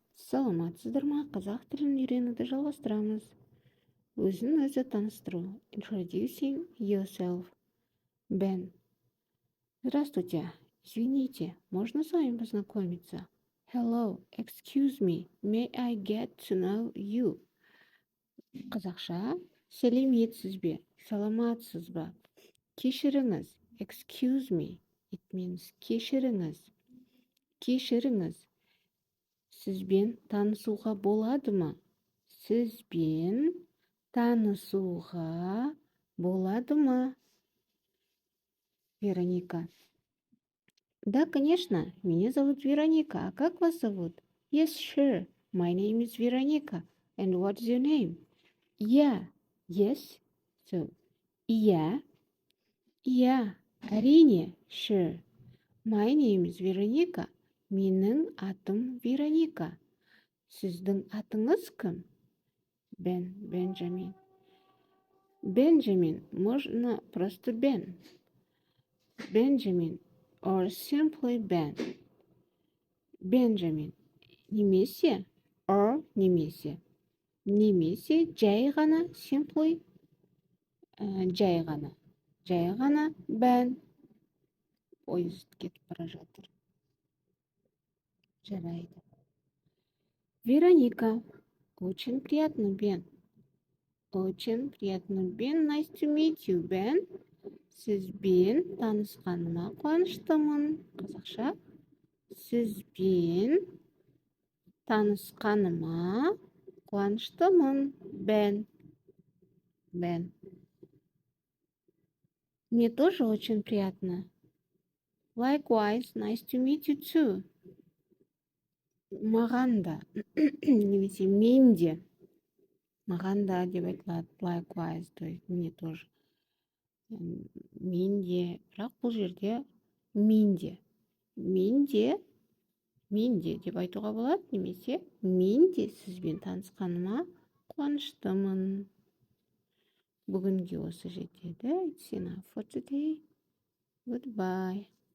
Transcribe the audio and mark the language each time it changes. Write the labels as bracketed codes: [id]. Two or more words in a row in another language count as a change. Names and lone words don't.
[kk] Саламатсыздар ма? Қазақ тілін үйренуді жалғастырамыз. Өзін өзі таныстыру. [en] Introducing yourself. [ru] Бен. Здравствуйте. Извините, можно с вами познакомиться? [en] Hello, excuse me, may I get to know you? [kk] Қазақша. Сәлеметсіз бе? Саламатсыз ба? Кешіріңіз. [en] Excuse me. It means [kk] кешіріңіз. Кешіріңіз. Сізбен танысуға болады ма? Сізбен танысуға болады ма? [ru] Вероника. Да, конечно. Меня зовут Вероника. А как вас зовут? [en] Yes, sure. My name is Veronica. And what's your name? Yeah. Yes. So, yeah. Yeah. Әрине. Sure. My name is Veronica. [kk] Менің атым Вероника. Сіздің атыңыз кім? Бенджамин. Бенджамин. [ru] Можно просто Бен. Бенджамин. [en] Or simply Ben. [kk] Бенджамин. Немесе. Or немесе. Немесе жай ғана. Simply. Жай ғана. Жай ғана Бен. Поезд кетіп бара жатыр. Жарайды. [ru] Вероника. Очень приятно, Бен. Очень приятно, Бен. [en] Nice to meet you, Бен. [kk] Сізбен танысқаныма қуаныштымын. Қазақша. Сізбен танысқаныма қуаныштымын. Бен. Бен. [ru] Мне тоже очень приятно. [en] Likewise, nice to meet you too. [kk] Маған да. Немесе мен де. Маған да деп айтылады. [en] Likewise, [ru] то есть мне тоже. [kk] Мен де. Бірақ бұл жерде мен де. Мен де деп айтуға болады. Немесе мен де сізбен танысқаныма қуаныштымын. Бүгінге осы жетеді. [en] It's enough for today. Goodbye.